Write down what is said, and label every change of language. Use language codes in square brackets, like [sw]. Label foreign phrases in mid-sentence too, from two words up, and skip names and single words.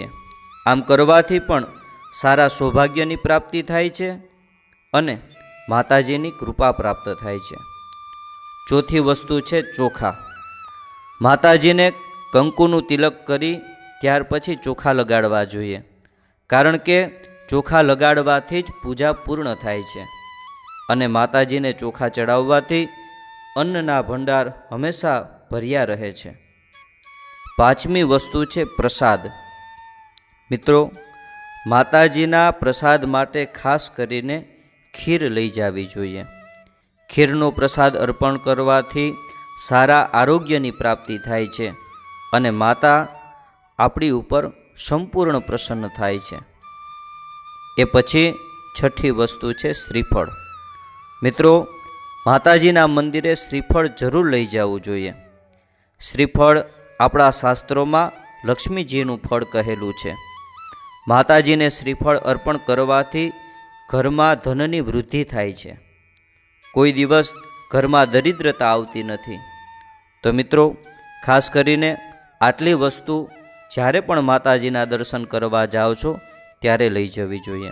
[gu] આમ કરવાથી પણ સારા સૌભાગ્યની પ્રાપ્તિ થાય છે અને માતાજીની કૃપા પ્રાપ્ત થાય છે। ચોથી વસ્તુ છે ચોખા। માતાજીને કંકુનું તિલક કરી ત્યાર પછી ચોખા લગાડવા જોઈએ, કારણ કે ચોખા લગાડવાથી જ પૂજા પૂર્ણ થાય છે અને માતાજીને ચોખા ચઢાવવાથી અન્નના ભંડાર હંમેશા ભર્યા રહે છે। પાંચમી વસ્તુ છે પ્રસાદ। મિત્રો, માતાજીના પ્રસાદ માટે ખાસ કરીને ખીર લઈ જાવી જોઈએ। ખીરનો પ્રસાદ અર્પણ કરવાથી સારા આરોગ્યની પ્રાપ્તિ થાય છે અને માતા આપણી ઉપર સંપૂર્ણ પ્રસન્ન થાય છે। એ પછી છઠ્ઠી વસ્તુ છે શ્રીફળ। મિત્રો, માતાજીના મંદિરે શ્રીફળ જરૂર લઈ જાવું જોઈએ। श्रीफळ આપણા શાસ્ત્રોમાં લક્ષ્મીજીનું ફળ કહેલું છે. માતાજીને શ્રીફળ અર્પણ કરવાથી ઘરમાં ધનની વૃદ્ધિ થાય છે. કોઈ દિવસ ઘરમાં દરિદ્રતા આવતી નથી. તો મિત્રો, ખાસ કરીને આટલી વસ્તુ જ્યારે પણ માતાજીના દર્શન કરવા જાઓ છો ત્યારે લઈ જવી જોઈએ.